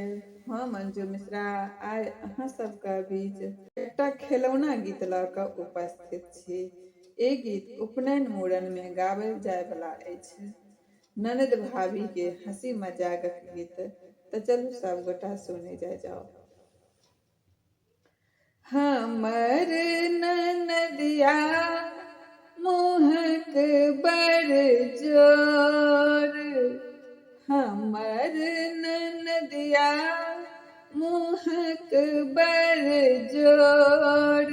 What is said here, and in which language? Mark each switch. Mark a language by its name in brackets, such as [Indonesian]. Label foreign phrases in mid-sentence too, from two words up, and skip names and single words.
[Maithili] हम मंजू मिश्रा आइ अहाँ सबके बीच एकटा खेलौना गीत लऽ कऽ उपस्थित छी। ई गीत उपनयन मूड़न में गाबल जाय वाला अछि। ननद भाभी के हंसी मजाकक गीत। तो चलू सब गोटा सुने जाओ। हमर ननदिया मुहक बड़ जोर, हमर ननदिया मुहक बड़ जोर।